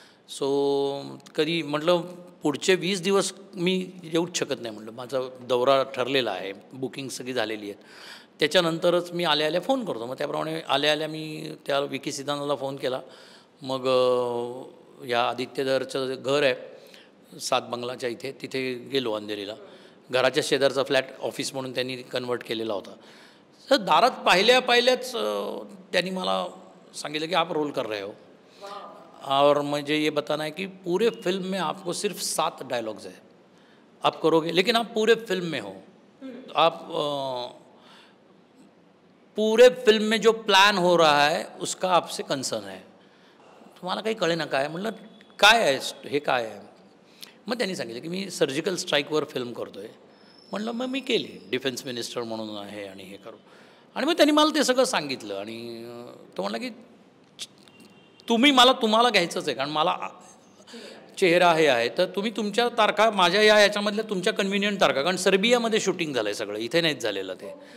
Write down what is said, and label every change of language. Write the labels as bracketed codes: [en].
[mr] So कधी म्हटलं पुढचे 20 दिवस मी येऊच शकत नाही म्हटलं, माझा दौरा ठरलेला आहे, बुकिंग सगळी झालेली आहेत, त्याच्यानंतरच मी आल्या फोन करतो. मग त्याप्रमाणे आल्या मी त्या विकी सिदानाला फोन केला. मग या आदित्यधरचं घर आहे 7 बंगलाच्या इथे, तिथे गेलो अंधेरीला. घराच्या शेजारचा फ्लॅट ऑफिस म्हणून त्यांनी कन्वर्ट केलेला होता. तर दारात पाहिल्याच त्यांनी मला सांगितलं की [hi] आप रोल कर रहे हो और मुझे ये बताना है कि पूरे फिल्म में आपको सिर्फ 7 डायलॉग्स है, आप करोगे लेकिन आप पूरे फिल्म में हो, आप पूरे फिल्म में जो प्लान हो रहा है उसका आपसे कंसर्न है. [mr] तुम्हाला काही कळे ना काय? म्हटलं काय आहे हे, काय आहे? मग त्यांनी सांगितलं की मी सर्जिकल स्ट्राईकवर फिल्म करतो आहे. म्हटलं मग मी केली, डिफेन्स मिनिस्टर म्हणून आहे आणि हे करू. आणि मग त्यांनी मला ते सगळं सांगितलं आणि तो म्हणला की तुम्हाला घ्यायचंच आहे, कारण मला चेहरा हे आहे, तर तुम्ही तुमच्या तारखा माझ्या याच्यामधल्या तुमच्या कन्व्हिनियंट तारखा, कारण सर्बियामध्ये शूटिंग झालं आहे सगळं, इथे नाहीच झालेलं ते.